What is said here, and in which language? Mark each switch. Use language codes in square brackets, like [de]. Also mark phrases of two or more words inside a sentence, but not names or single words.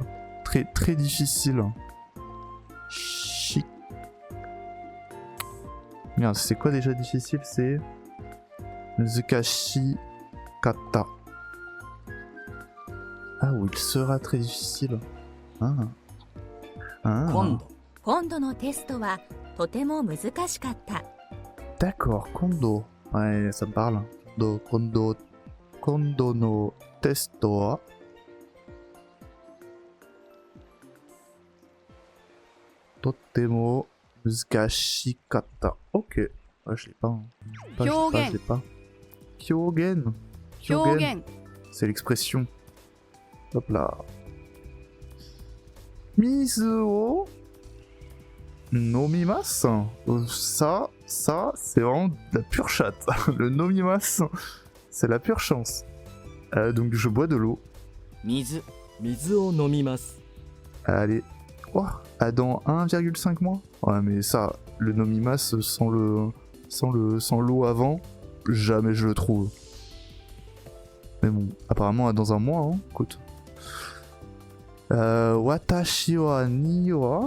[fr] très, très difficile. Chic. Merde, c'est quoi déjà difficile? [ja] C'est... 難しかった. [fr] Ah, où il sera très difficile. Ah. [ja] 今度のテストはとても難しかった。 [fr] D'accord, kondo. Ouais, ça me parle. [ja] 今度のテストはとても難しかった. [fr] Ok. Ouais, je l'ai pas. Hein. Je l'ai pas. Hyogen. Hyogen. C'est l'expression. Hop là. [ja] 水を飲みます. [fr] Ça, c'est vraiment de la pure chatte. Le nomimasu, c'est la pure chance. Donc je bois de l'eau. [ja] 水水を飲みます。 [fr] Allez. Oh, dans 1,5 mois. Ouais, mais ça, le nomimasu sans l'eau avant, jamais je le trouve. Mais bon, apparemment dans un mois, hein. Écoute. [ja] 私は には...